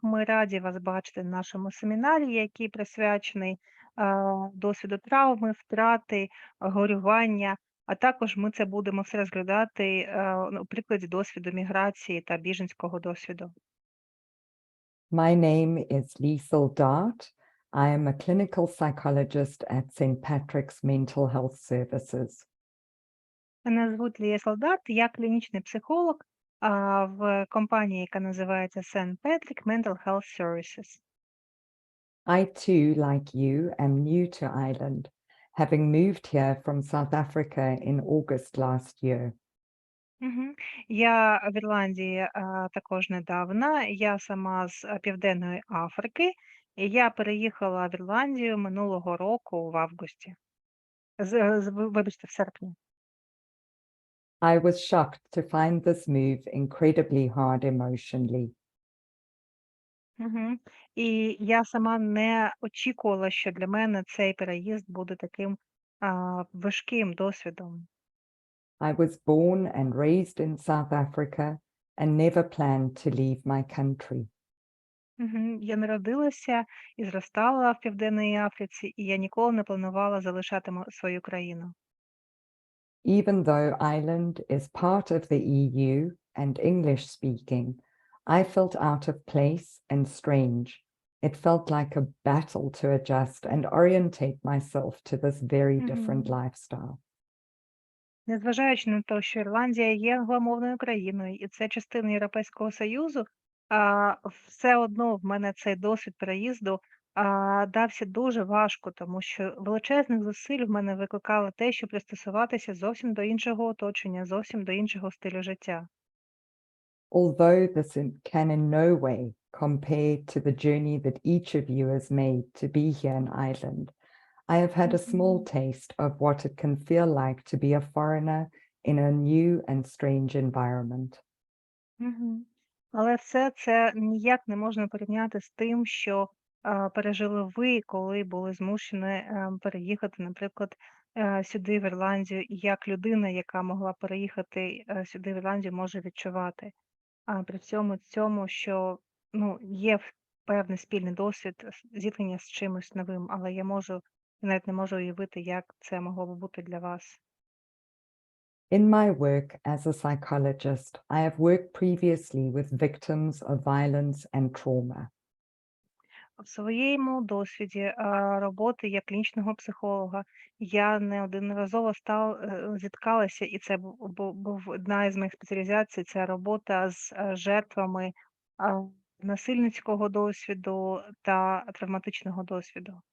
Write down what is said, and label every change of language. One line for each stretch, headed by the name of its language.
Ukrainian: Ми раді вас бачити на нашому семінарі, який присвячений досвіду травми, втрати, горювання, а також ми це будемо все розглядати у прикладі досвіду міграції та біженського досвіду.
English: My name is Liesl Dart. I am a clinical psychologist at St. Patrick's Mental Health Services.
Ukrainian: Мене звуть Liesl Dart, я клінічний психолог в компанії, яка називається St.
English: Patrick Mental Health Services. I too, like you, am new to Ireland, having moved here from South Africa in August last year.
Ukrainian: Я в Ірландії також недавно. Я сама з Південної Африки. І я переїхала в Ірландію минулого року в августі. Вибачте, в серпні.
English: I was shocked to find this move incredibly hard emotionally.
Ukrainian: І я сама не очікувала, що для мене цей переїзд буде таким важким досвідом.
English: I was born and raised in South Africa and never planned to leave my country.
Ukrainian: Я народилася і зростала в Південній Африці, і я ніколи не планувала залишати свою країну.
English: Even though Ireland is part of the EU and English speaking, I felt out of place and strange. It felt like a battle to adjust and orientate myself to this very different lifestyle.
Ukrainian: Незважаючи на те, що Ірландія є англомовною країною, і це частина Європейського Союзу, все одно в мене цей досвід переїзду дався дуже важко, тому що величезних зусиль в мене викликало те, щоб пристосуватися зовсім до іншого оточення, зовсім до іншого стилю життя.
English: Although this can in no way compare to the journey that each of you has made to be here in Ireland, I have had a small taste of what it can feel like to be a foreigner in a new and strange environment.
Ukrainian: Але все це ніяк не можна порівняти з тим, що пережили ви, коли були змушені переїхати, наприклад, сюди в Ірландію, і як людина, яка могла переїхати сюди в Ірландію, може відчувати. При всьому цьому, що є певний спільний досвід зіткнення з чимось новим, але я навіть не можу уявити, як це могло б бути для вас.
English: In my work as a psychologist, I have worked previously with victims of violence and trauma.
Ukrainian: В своєму досвіді роботи як клінічного психолога я неодноразово зіткалася, і це був одна із моїх спеціалізацій, це робота з жертвами насильницького досвіду та травматичного досвіду.